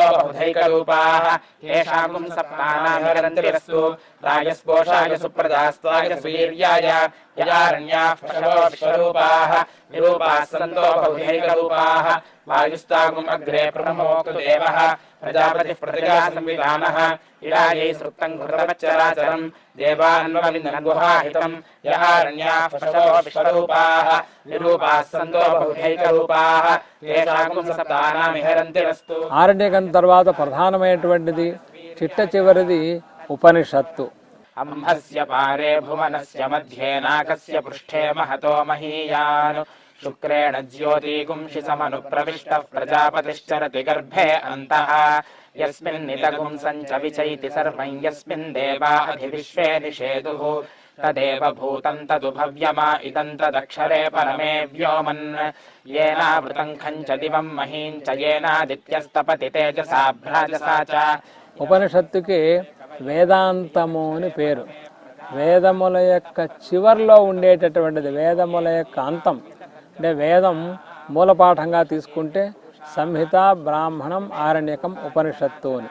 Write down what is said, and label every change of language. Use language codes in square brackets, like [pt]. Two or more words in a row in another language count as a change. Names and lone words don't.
[sa] बहुधैकरूपाः तेषां सप्तानाभिरन्तिरस्तु राजस्पोषाय सुप्रजास्त्वाय सुवीर्याय यजारण्याः पशवो विश्वरूपाः विरूपाः सन्तो बहुधैकरूपाः वायुस्तागुम् अग्रे प्रमोक्तु देवः प्रजापतिः प्रजया संविधानः इडायै सृक्तं घृतवच्चराचरम् देवान्वविन्दनगुहाहितम् यहारण्याः पशवो विश्वरूपाः विरूपाः सन्तो बहुधैकरूपाः तेषां सप्तानामिहरन्तिरस्तु. [te] ఆరణ్యకం తర్వాత ప్రధానమైనటువంటిది చిట్ట చివరిది ఉపనిషత్తు. [sa] अंहस्य पारे भुवनस्य मध्ये नाकस्य पृष्ठे महतो महीयान् शुक्रेण ज्योतिगुंषि समनुप्रविष्टः प्रजापतिश्चरति गर्भे अन्तः यस्मिन्निदगुं सञ्च विचैति सर्वं यस्मिन् देवा अधिविश्वे निषेदुः तदेव भूतं तदु भव्यमा इदं तदक्षरे परमे व्योमन् येनावृतं खञ्च दिवं महीं च येनादित्यस्तपति तेजसा भ्राजसा च. [te] ఉపనిషత్తుకి వేదాంతము అని పేరు. వేదముల యొక్క చివర్లో ఉండేటటువంటిది వేదముల యొక్క అంతం. అంటే వేదం మూలపాఠంగా తీసుకుంటే సంహిత, బ్రాహ్మణం, ఆరణ్యకం, ఉపనిషత్తు అని.